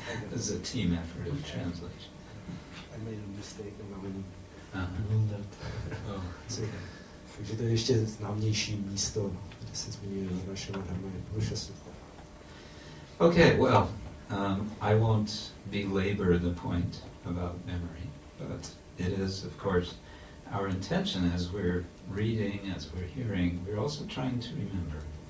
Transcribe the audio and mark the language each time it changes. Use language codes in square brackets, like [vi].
[en] This is a team effort of translation. I made a mistake in my Uh-huh. Oh, okay. [cs] Takže to je ještě známější místo, kde se zmiňuje Varnashram Dharma, je Purusha Sutta. [en] Okay, well, I won't belabor the point about memory, but it is, of course, our intention as we're reading, as we're hearing, we're also trying to remember.